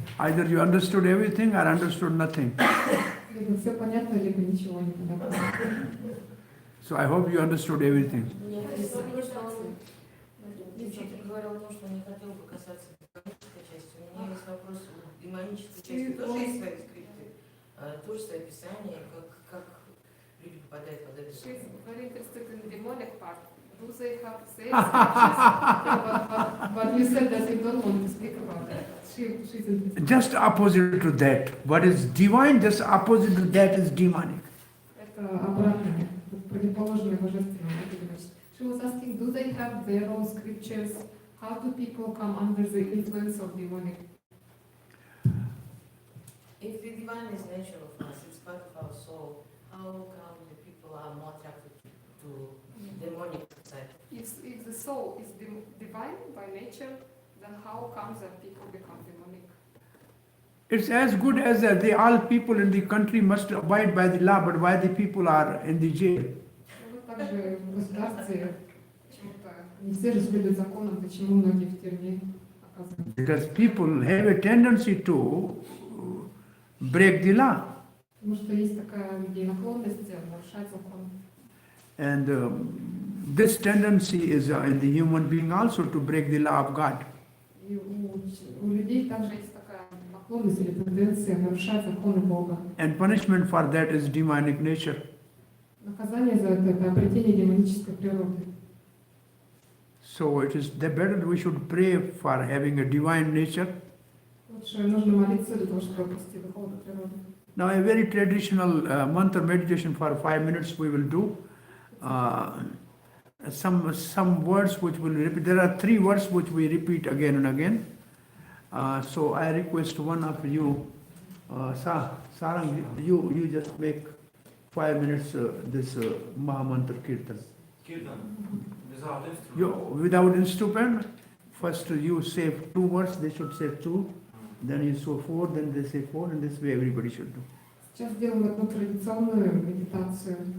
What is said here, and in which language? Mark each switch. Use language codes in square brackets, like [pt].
[en] Either you understood everything or understood nothing. [ru] Либо все понятно, либо ничего не понятно. [en] So I hope you understood everything. [ru] У меня есть вопрос, что он учитель говорил о том, что не хотел бы касаться демонической части. У меня есть вопрос о демонической части. Тоже есть свои скрипты, тоже свои описания, как люди попадают под это. [en] She's very interested in the demonic part. Do they have their scriptures? But you said that you don't want to speak about that. She's interested. Just opposite to that. What is divine, just opposite to that is demonic. [ru] Это обратное, противоположное божественному. [en] She was asking, do they have their own scriptures? How do people come under the influence of demonic? If the divine is nature of us, it's part of our soul, how come the people are more attracted to demonic side? If the soul is divine by nature, then how comes that people become demonic? It's as good as the all people in the country must abide by the law, but why the people are in the jail? [ru] Вот также в государстве почему-то не все же следуют законам, почему многие в тюрьме оказываются. [en] Because people have a tendency to break the law. [ru] Потому что есть такая у людей наклонность нарушать закон. [en] And this tendency is in the human being also to break the law of God. [ru] И у людей также есть такая наклонность или тенденция нарушать законы Бога. [en] And punishment for that is demonic nature. [ru] Наказание за это обретение демонической природы. [en] So it is the better we should pray for having a divine nature. [ru] Лучше нужно молиться для того, чтобы обрести духовную природу. [en] Now a very traditional mantra meditation for 5 minutes we will do. Some words which will repeat. There are 3 words which we repeat again and again. So I request one of you, Sarang, you just make 5 minutes this Mahamantra Kirtan. Kirtan, without instrument. Without instrument, first you say 2 words, they should say 2. Then you say 4, then they say 4, and this way everybody should do. [ru] Сейчас сделаем одну традиционную медитацию.